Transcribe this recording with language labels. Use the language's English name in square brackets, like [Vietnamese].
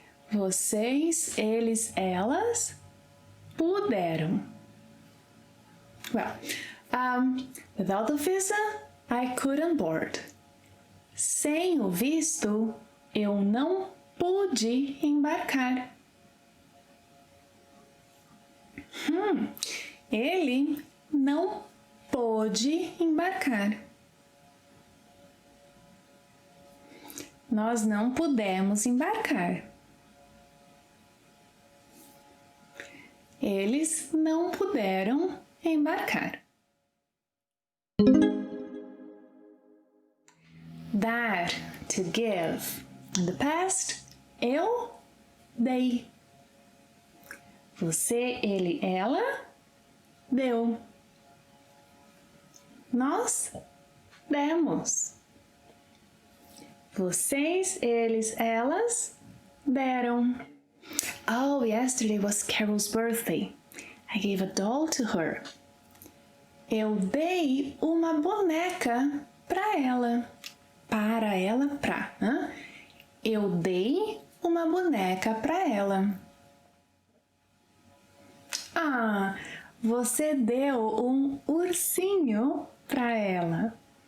[Portuguese] Vocês, eles, elas puderam. [English] Well, without the visa, I couldn't board. [Portuguese] Sem o visto, eu não pude embarcar. Ele não pôde embarcar. Nós não pudemos embarcar. Eles não puderam embarcar. [English] Dar, to give. In the past, [Portuguese] eu dei. Você, ele, ela deu. Nós demos. Vocês, eles, elas deram. [English] Oh, yesterday was Carol's birthday. I gave a doll to her. [Portuguese] Eu dei uma boneca para ela. Para ela, pra. Eu dei uma boneca para ela. Ah, você deu um ursinho para ela.